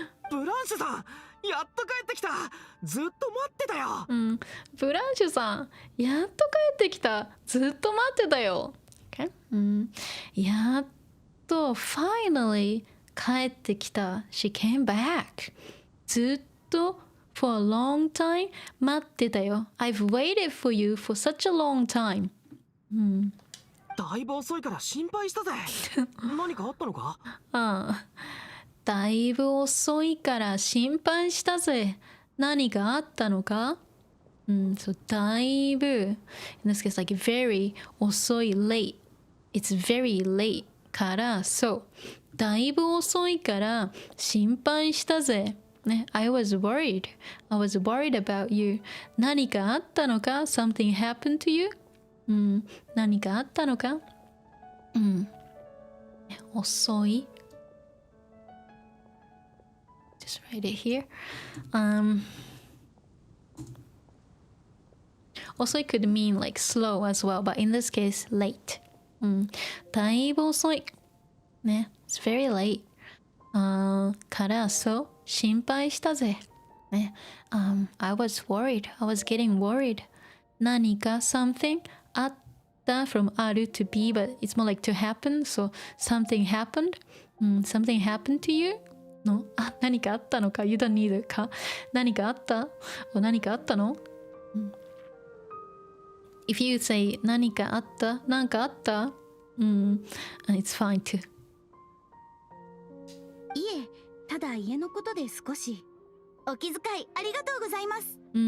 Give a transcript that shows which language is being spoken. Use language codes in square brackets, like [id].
[ja] ブランシュさんやっと帰ってきたずっと待ってたよブランシュさんやっと帰ってきたずっと待ってたよ、okay? [en] やっと finally 帰ってきた She came back ずっと for a long time [ja] 待ってたよ [en] I've waited for you for such a long time [ja] だいぶ遅いから心配したぜ何かあったのかだいぶ遅いから心配したぜ。何があったのかそうだいぶ [en] in this case like very [ja] 遅い late it's very late からそうだいぶ遅いから心配したぜ。 [en] ね I was worried about you 何かあったのか something happened to you [ja] 何かあったのか遅い [en] Just write it here. Also, it could mean like slow as well, but in this case, late. [ja] だいぶ遅い。ね、 [en] it's very late. [ja] からそう、心配したぜ。 [en] ね、I was worried. I was getting worried. 何か something あった from ある to be, but it's more like to happen. So something happened. Something happened to you. [ja] の何かあったのか You don't need か何かあった何かあったの、 [en] If you say [ja] 何かあった何かあったIt's fine too いえただ家のことで少しお気遣いありがとうございます